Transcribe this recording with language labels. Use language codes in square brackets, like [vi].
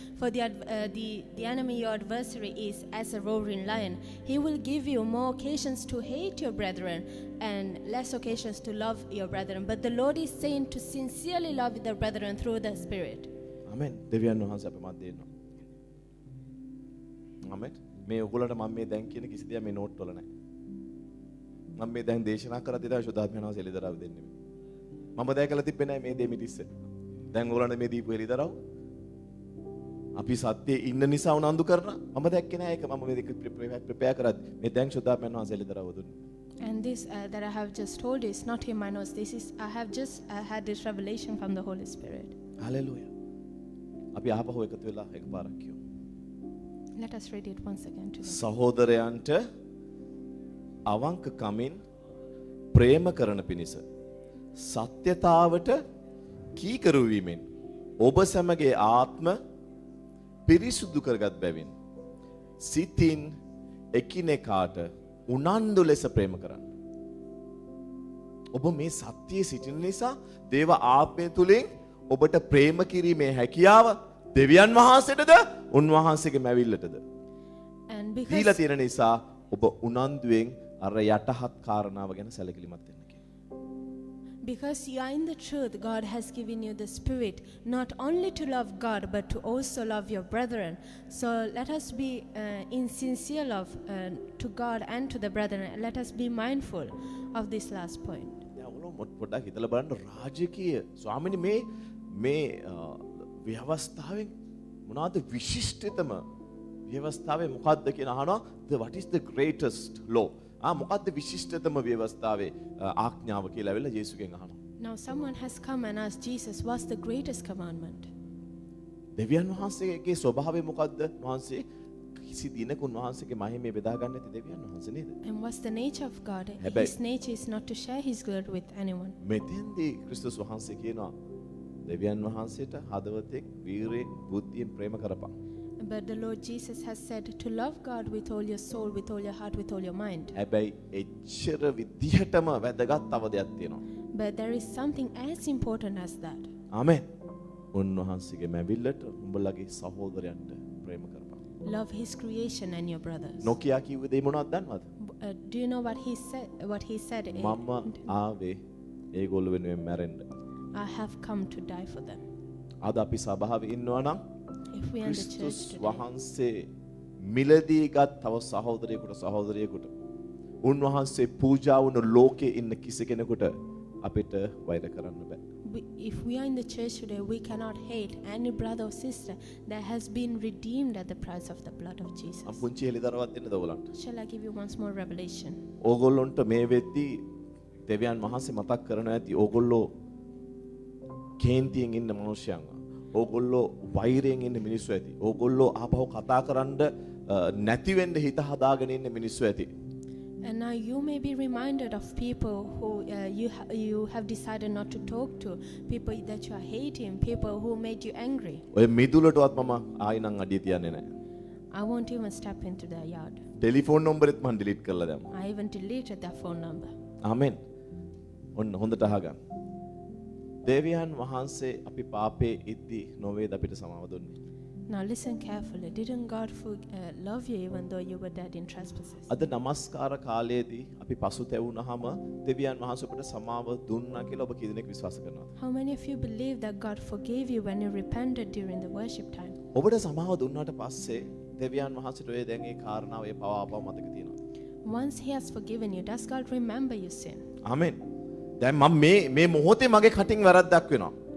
[en] For the enemy, your adversary, is as a roaring lion. He will give you more occasions to hate your brethren and less occasions to love your brethren. But the Lord is saying to sincerely love the brethren through the Spirit. [si] Amen. දෙවියන් වහන්සේ අපේ මැද ඉන්නවා. [en] Amen. [si] මේ ඔයගොල්ලන්ට මම මේ දැන් කියන කිසි දෙයක් මේ නෝට් වල නැහැ. මම මේ දැන් දේශනා කරද්දී තමයි ශුද්ධාත්මයන් වහන්සේ එළිදරව් දෙන්නේ. මම දැකලා තිබ්බේ නැහැ මේ දේ මිදිස්සේ. දැන් ඔයගොල්ලන්ට මේ දීපු එළිදරව් අපි සත්‍යයේ ඉන්න නිසා උනන්දු කරනවා. මම දැක්කේ නැහැ ඒක. මම මේක ප්‍රෙපෙයාර් කරද්දී මේ දැන් ශුද්ධාත්මයන් වහන්සේ එළිදරව් දුන්නේ. [en] And this that I have just told you is not in my notes. This is I have just had this revelation from the Holy Spirit. [si] Hallelujah. අපි ආපහු එකතු වෙලා එකපාරක් කියමු. [en] Let us read it once again together. [si] සහෝදරයන්ට අවංකකමින් ප්‍රේම කරන පිණිස සත්‍යතාවට කීකරු වීමෙන් ඔබ සැමගේ ආත්ම පිරිසුදු කරගත් බැවින් සිතින් එකිනෙකාට උනන්දු ලෙස ප්‍රේම කරන්න. ඔබ මේ සත්‍යයේ සිටින නිසා දේව ආත්මය තුලින් ඔබට ප්‍රේම කිරීමේ හැකියාව දෙවියන් වහන්සේටද උන්වහන්සේගේ මැවිල්ලටද [en] And [si] දීලා [en] because [si] තියෙන නිසා ඔබ උනන්දුවෙන් අර යටහත් කාරණාව ගැන සැලකිලිමත් වෙන්න කියනවා. [en] Because you are in the truth, God has given you the Spirit, not only to love God, but to also love your brethren. So let us be in sincere love to God and to the brethren. Let us be mindful of this last point. [si] දැන් ඔයගොල්ලෝ පොඩ්ඩක් හිතලා බලන්න රාජකීය ස්වාමීනි මේ ව්‍යවස්ථාවෙන් මොනවාද විශිෂ්ටතම ව්‍යවස්ථාවේ මොකක්ද කියන අහනවා. [en] What is the greatest law? [si] මොකක්ද විශිෂ්ටතම ව්‍යවස්ථාවේ ආඥාව කියලා වෙලා යේසුගෙන් අහනවා. [en] Now someone has come and asked Jesus, what's the greatest commandment? [si] දෙවියන් වහන්සේගේ ස්වභාවය මොකක්ද? වහන්සේ කිසි දිනක උන්වහන්සේගේ මහිමය බෙදා ගන්න නැති දෙවියන් වහන්සේ නේද? [en] And what's the nature of God? His nature is not to share his glory with anyone. [si] මෙතෙන්දී ක්‍රිස්තුස් වහන්සේ කියනවා දෙවියන් වහන්සේට හදවතෙන් වීරියෙන් බුද්ධියෙන් ප්‍රේම කරපන්. [en] But the Lord Jesus has said to love God with all your soul, with all your heart, with all your mind. [si] හැබැයි එච්චර විදිහටම වැදගත් තව දෙයක් තියෙනවා. But there is something as important as that. ආමෙන්. උන්වහන්සේගේ මැවිල්ලට උඹලගේ සහෝදරයන්ට ප්‍රේම කරපන්. [en] Love his creation and your brothers. [si] නොකියා කිව්ව දේ මොනවද දන්නවද? [en] Do you know what he said? [si] මම ආවේ ඒගොල්ලෝ වෙනුවෙන් මැරෙන්න. [en] I have come to die for them. [si] අද අපි සභාවේ ඉන්නවා නම් [en] If we are in the church [si] ක්‍රිස්තුස් [en] today, [si] වහන්සේ මිලදීගත් තව සහෝදරයෙකුට උන්වහන්සේ පූජා වුණු ලෝකේ ඉන්න කිසි කෙනෙකුට අපිට වෛර කරන්න බෑ. [en] if we are in the church today, we cannot hate any brother or sister that has been redeemed at the price of the blood of Jesus. [si] පුංචි හෙලිදරවක් දෙන්නද ඔයගලන්ට? [en] Shall I give you once more revelation? [si] ඕගොල්ලොන්ට මේ වෙද්දී දෙවියන් වහන්සේ මතක් කරනවා ඇති ඕගොල්ලෝ කේන්තියෙන් ඉන්න මිනිස්සුන්ව. ඕගොල්ලෝ වෛරයෙන් ඉන්න මිනිස්සු ඇති. ඕගොල්ලෝ ආපහු කතා කරන්න නැති වෙන්න හිත හදාගෙන ඉන්න මිනිස්සු ඇති. [en] And now you may be reminded of people who you have decided not to talk to, people that you are hating, people who made you angry. [si] ඔය මිදුලටවත් මම ආයි නම් අඩිය තියන්නේ නැහැ. [en] I won't even step into their yard. [si] Telephone නම්බරෙත් මම delete කරලා දැම්මා. [en] I even deleted their phone number. [si] ආමෙන්. ඔන්න හොඳට අහගන්න. දෙවියන් වහන්සේ අපි පාපේ ඉද්දී නොවේද අපිට සමාව දුන්නේ? [en] Now listen carefully. Didn't God love you even though you were dead in trespasses? [si] අද නමස්කාර කාලයේදී අපි පසුතැවුනහම දෙවියන් වහන්සේ අපට සමාව දුන්නා කියලා ඔබ කී දෙනෙක් විශ්වාස කරනවද? [en] How many of you believe that God forgave you when you repented during the worship time? [si] ඔබට සමාව දුන්නාට පස්සේ දෙවියන් වහන්සේට ඔය දැන් ඒ කාරණාව ඒ පවාපව මතක තියෙනවා. [en] Once he has forgiven you, does God remember your sin? [si] ආමෙන්. දැන් මම මේ මොහොතේ මගේ කටින් වැරද්දක් වෙනවා.